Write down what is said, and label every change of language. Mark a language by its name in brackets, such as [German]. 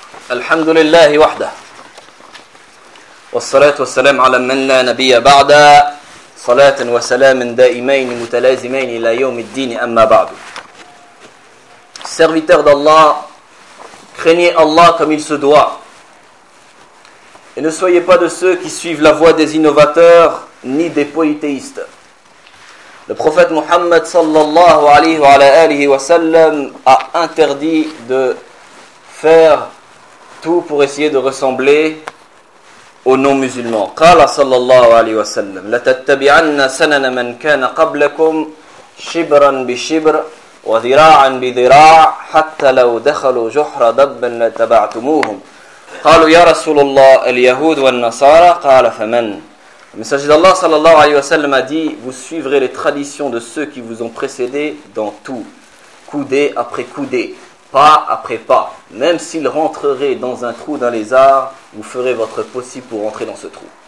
[Arabic] الحمد لله وحده، والصلاة والسلام على من لا نبي بعد، صلاة وسلام دائمين متلازمين إلى يوم الدين. أما بعد، [French] serviteur d'Allah, craignez Allah comme il se doit, et ne soyez pas de ceux qui suivent la voie des innovateurs ni des polythéistes. Le prophète Mohammed sallallahu alayhi wa alayhi wa sallam a interdit de faire tout pour essayer de ressembler aux non-musulmans. [Arabic] قال صلى الله عليه وسلم: لتتبعن سنن من كان قبلكم شبرا بشبر وذراعا بذراع حتى لو دخلوا جحر دب لتبعتموهم. قالوا: يا رسول الله، اليهود والنصارى. قال: فمن. مسجد الله صلى الله عليه وسلم [French] a dit: vous suivrez les traditions de ceux qui vous ont précédé dans tout, coudé après coudé, pas après pas. Même s'il rentrerait dans un trou dans les arbres, vous ferez votre possible pour rentrer dans ce trou.